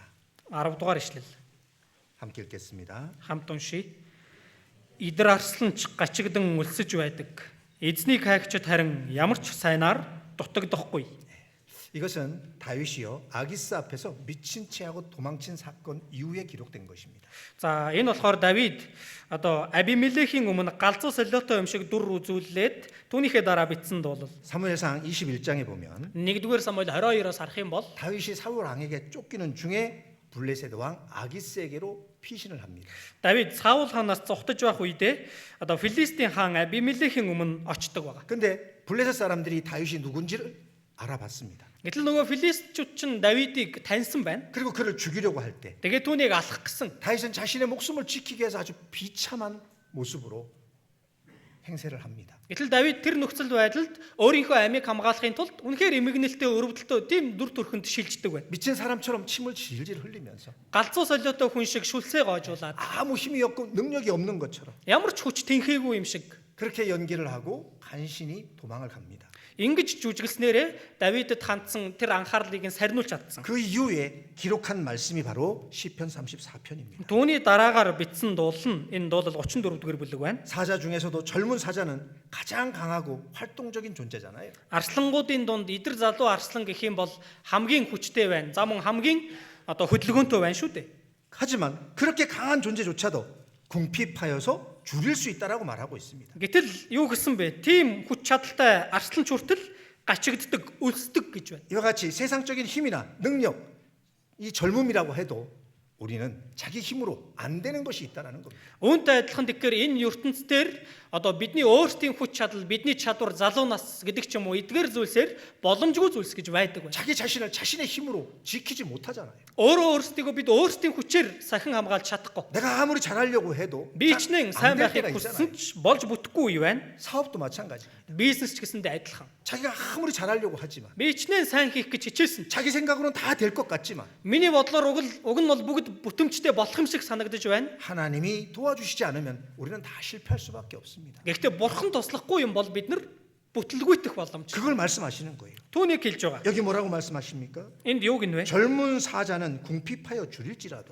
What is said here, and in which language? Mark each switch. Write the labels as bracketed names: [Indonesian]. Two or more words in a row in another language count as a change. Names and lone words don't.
[Mongolian] 10 дугаар ишлэл. [Korean] 함께 읽겠습니다. [Mongolian] Хамт уншия. Идэр арсланч гачигдан өлсөж байдаг. Эзнийг хайгчид харин ямар ч сайнаар дутагдахгүй. [Korean] 이것은 다윗이요 아기스 앞에서 미친 채하고 도망친 사건 이후에 기록된 것입니다. [Mongolian] За энэ болохоор Давид одоо Абимелехийн өмнө галзуу солиотой юм шиг дүр үзүүлээд түүнийхээ дараа бичсэн дуулал. [Korean] 사무엘상 21장에 보면 [Mongolian] 1-р Самуэль 22-оос харах юм бол [Korean] 다윗이 사울 왕에게 쫓기는 중에 블레셋 왕 아기스에게로 피신을 합니다. [Mongolian] Давид Саул хаанаас зугтаж байх үедээ одоо Филистийн хаан Абимелехийн өмнө очдог байгаа. [Korean] 근데 블레셋 사람들이 다윗이 누군지를 알아봤습니다. [Mongolian] Гэтэл нөгөө Филистчууд чинь Давидыг таньсан байна. [Korean] 그리고 그를 죽이려고 할 때 [Mongolian] Тэгээд түүнийг алах гэсэн. [Korean] 다윗은 자신의 목숨을 지키기 위해서 아주 비참한 모습으로 행세를 합니다. [Mongolian] Гэтэл Давид тэр нөхцөл байдалд өөрийнхөө амийг хамгаалахын тулд үнэхээр эмгэнэлтэй өрөвдөлтөө тийм дүр төрхөнд шилждэг байна. [Korean] 미친 사람처럼 침을 질질 흘리면서 [Mongolian] Галзуу солиотой хүн шиг шүлсээ гоожуулаад [Korean] 아무 힘이 없고 능력이 없는 것처럼 [Mongolian] ямар ч хүч тэнхээгүй юм шиг [Korean] 그렇게 연기를 하고 간신히 도망을 갑니다. [Mongolian] ингэж жүжиглснээрээ Давидэд хандсан тэр анхаарлыг нь сарниулж чадсан. [Korean] 그 이후에 기록한 말씀이 바로 시편 34편입니다. [Mongolian] Түүний дараагаар бичсэн дуул нь энэ дуулал 34-р бүлэг байна. [Korean] 사자 중에서도 젊은 사자는 가장 강하고 활동적인 존재잖아요. [Mongolian] Арслангуудын дунд идэр залуу арслан гэх юм бол хамгийн хүчтэй байна. За мөн хамгийн одоо хөдөлгөөнтэй байна шүү дээ. [Korean] 하지만 그렇게 강한 존재조차도 궁핍하여서 줄일 수 있다라고 말하고 있습니다. [Mongolian] Гэтэл юу гэсэн бэ? Тийм хүч чадалтай арслан ч хүртэл гачигддаг, өлсдөг гэж байна. [Korean] 이와 같이 세상적인 힘이나 능력, 이 젊음이라고 해도 우리는 자기 힘으로 안 되는 것이 있다라는 겁니다. [Mongolian] Үүнтэй адилхан тэгэхээр энэ ертөнцийн одоо бидний өөрсдийн хүч чадал, бидний чадвар залуу нас гэдэг ч юм уу эдгээр зүйлсээр боломжгүй зүйлс гэж байдаг байна. [Korean] 자기 자신을 자신의 힘으로 지키지 못하잖아요. [Mongolian] Өөрөө өөрсдийгөө бид өөрсдийн хүчээр сахин хамгаалж чадахгүй. [Korean] 내가 아무리 잘하려고 해도 [Mongolian] Би ч нэг сайн [Korean] 될 [Mongolian] байхыг [Korean] 때가 [Mongolian] хүссэн [Korean] 있잖아요. [Mongolian] ч болж бүтэхгүй юу байна. [Korean] 사업도 마찬가지입니다. [Mongolian] Бизнес ч гэсэндээ адилхан. [Korean] 자기가 아무리 잘하려고 하지만 [Mongolian] Би ч нэг сайн хийх гэж хичээсэн. [Korean] 자기 생각으로는 다 될 것 같지만 [Mongolian] Миний бодлоор уг нь бол бүгд бүтэмжтэй болох юм шиг санагдаж байна. [Korean] 하나님이 도와주시지 않으면 우리는 다 실패할 수밖에 없습니다. [Mongolian] Гэхдээ бурхан туслахгүй юм бол бид нар бүтлгүйтэх боломж. [Korean] 그걸 말씀하시는 거예요. [Mongolian] Түүнийг хэлж байгаа. [Korean] 여기 뭐라고 말씀하십니까? [Mongolian] Энд юу гинвэ? [Korean] 젊은 사자는 궁핍하여 줄일지라도